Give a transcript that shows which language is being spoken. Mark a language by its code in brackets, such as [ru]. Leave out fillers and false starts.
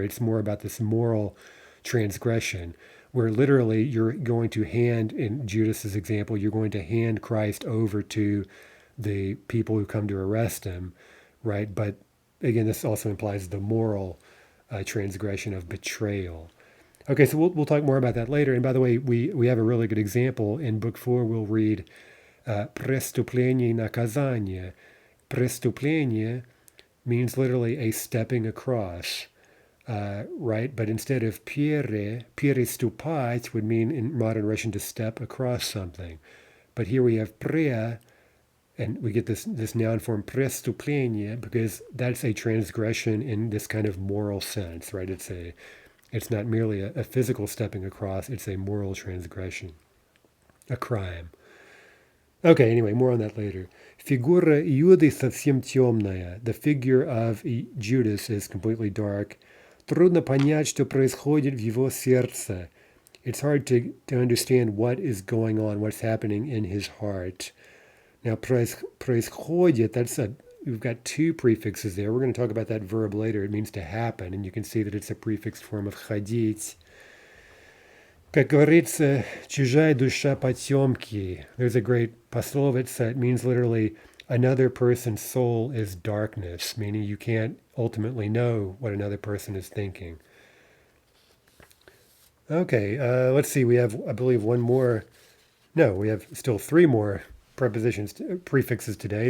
[en] It's more about this moral transgression, where literally you're going to hand, in Judas's example, you're going to hand Christ over to the people who come to arrest him, right? But again, this also implies the moral transgression of betrayal. Okay, so we'll talk more about that later. And by the way, we have a really good example in Book 4. We'll read преступление и наказание. Преступление means literally a stepping across, right? But instead of переступать would mean in modern Russian to step across something. But here we have prea, and we get this noun form преступление because that's a transgression in this kind of moral sense, right? It's not merely a physical stepping across, it's a moral transgression, a crime. Okay, anyway, more on that later. [ru] Фигура Иуды совсем темная. [en] The figure of Judas is completely dark. [ru] Трудно понять, что происходит в его сердце. [en] It's hard to understand what is going on, what's happening in his heart. Now, происходит, we've got two prefixes there. We're going to talk about that verb later. It means to happen, and you can see that it's a prefixed form of ходить. [ru] Как говорится, чужая душа потемки. [en] There's a great пословица. It means literally, another person's soul is darkness, meaning you can't ultimately know what another person is thinking. Okay, let's see. We have, I believe, one more. No, we have still three more prefixes today.